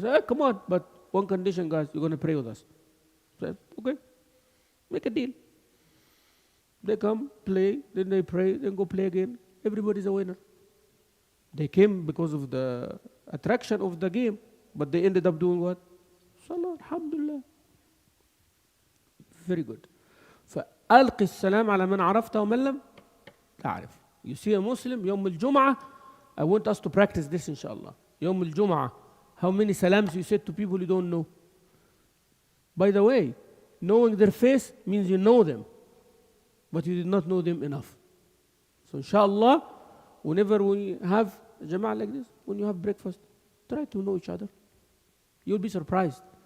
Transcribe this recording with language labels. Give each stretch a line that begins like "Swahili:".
English: Say, come on, but one condition, guys, you're going to pray with us. Say, okay, make a deal. They come, play, then they pray, then go play again. Everybody's a winner. They came because of the attraction of the game, but they ended up doing what? Salah, alhamdulillah. Very good.
Arabic: فألقي السلام على من عرفت ومن لم تعرف.
English: You see a Muslim,
Arabic: يوم الجمعة,
English: I want us to practice this inshallah.
Arabic: يوم الجمعة.
English: How many salams you said to people you don't know? By the way, knowing their face means you know them, but you did not know them enough. So inshallah, whenever we have a jama'ah like this, when you have breakfast, try to know each other. You'll be surprised.